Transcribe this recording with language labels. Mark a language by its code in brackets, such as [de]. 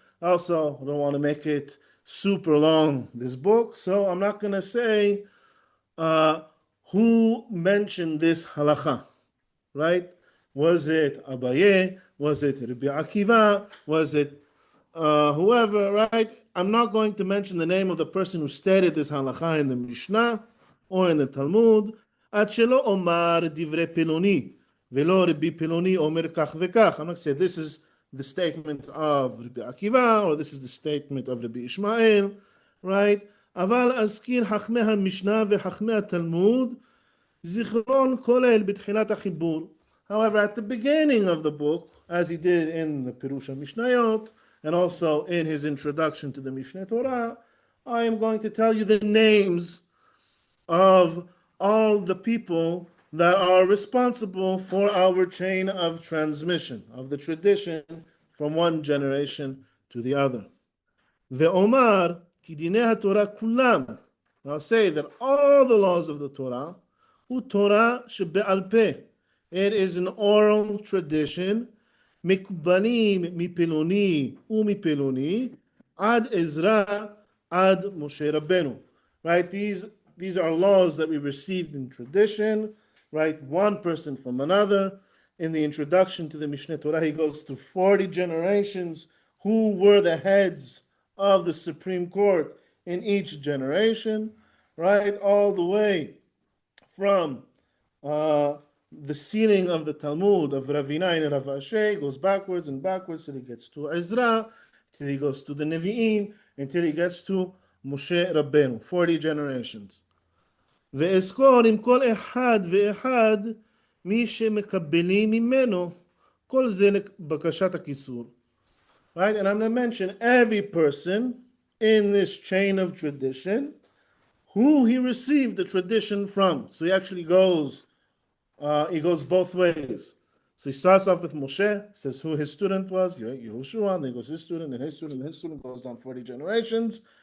[en] Also, I don't want to make it super long, this book, so I'm not going to say who mentioned this halacha, right? Was it Abaye? Was it Rabbi Akiva? Was it whoever, right? I'm not going to mention the name of the person who stated this halacha in the Mishnah or in the Talmud. [he] עד שלא אומר דברי פלוני, ולא רבי פלוני אומר כך וכך. [en] I'm not going to say this is the statement of Rabbi Akiva, or this is the statement of Rabbi Ishmael, right? [he] אבל אזכיר חכמי המשנה וחכמי התלמוד, זיכרון כולל בתחילת החיבור. [en] However, at the beginning of the book, as he did in the Pirush HaMishnayot, and also in his introduction to the Mishneh Torah, I am going to tell you the names of all the people that are responsible for our chain of transmission, of the tradition from one generation to the other. [he] Ve'omar ki dinei haTorah kulam. [en] I'll say that all the laws of the Torah, [he] hu Torah shebe'al peh. [en] It is an oral tradition, [he] מקובלים מפלוני ומפלוני עד עזרא עד משה רבנו. [en] Right? These are laws that we received in tradition, right? One person from another. In the introduction to the Mishneh Torah, he goes through 40 generations who were the heads of the Supreme Court in each generation, right? All the way from the sealing of the Talmud of Ravina and Rav Ashi goes backwards and backwards till he gets to Ezra, till he goes to the Nevi'im, until he gets to Moshe Rabbeinu, 40 generations. [he] ואזכור עם כל אחד ואחד מי שמקבלים ממנו, כל זה לבקשת הכיסור. [en] Right? And I'm going to mention every person in this chain of tradition who he received the tradition from. So he actually goes both ways. So he starts off with Moshe, says who his student was, Yehoshua, and then goes his student, and his student, and his student, goes down 40 generations.